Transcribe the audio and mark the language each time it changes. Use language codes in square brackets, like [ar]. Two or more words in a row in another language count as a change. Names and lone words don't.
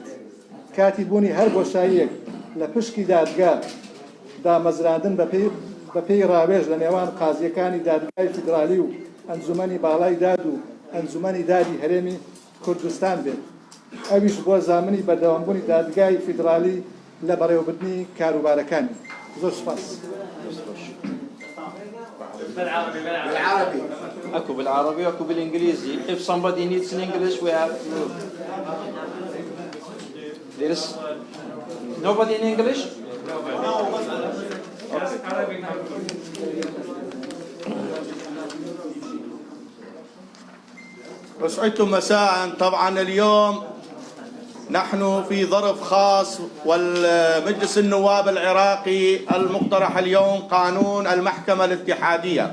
[ckb] کاتی بوونی هەر بۆشاییەک لە پشکی دادگا دامەزراندن بە پێی ڕاوێژ لە نێوان قازیەکانی دادگای فیدرالی و ئەنجومەنی باڵای داد و ئەنجومەنی دادی هەرێمی کوردستان بێت. ئەویش بۆ زامنی بەردەوامبوونی دادگای فیدرالی لە بەڕێوەبردنی کاروبارەکانی. زۆر سپاس. [ar] بالعربي اكو بالعربي واكو بالانجليزي. [en] If somebody needs in English we have there is nobody in English. [ar] أسعدتم مساء. طبعا اليوم نحن في ظرف خاص والمجلس النواب العراقي المقترح اليوم قانون المحكمة الاتحادية.